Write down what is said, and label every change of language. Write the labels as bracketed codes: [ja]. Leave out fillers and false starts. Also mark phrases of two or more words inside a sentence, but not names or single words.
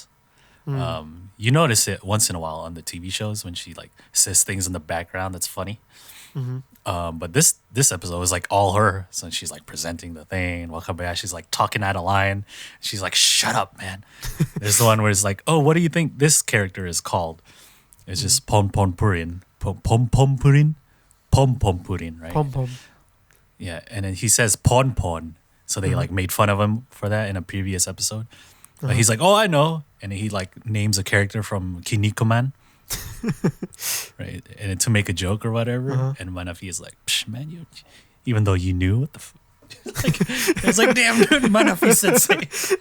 [en] You notice it once in a while on the TV shows when she like says things in the background that's funny. But this episode was like all her. So she's like presenting the thing. Wakabayashi's like talking out of line. She's like, shut up, man. There's the one where it's like, oh, what do you think this character is called? It's just Pom Pom Purin. Pom Purin? Pom Purin, right? Pom Pom. Yeah, and then he says Pon Pon. So they like made fun of him for that in a previous episode. But he's like, oh, I know. And he like names a character from Kinnikuman. Right? And then to make a joke or whatever. And Manafi is like, psh, man, you, even though you knew what the like, it's like, damn, dude, Manafi sensei.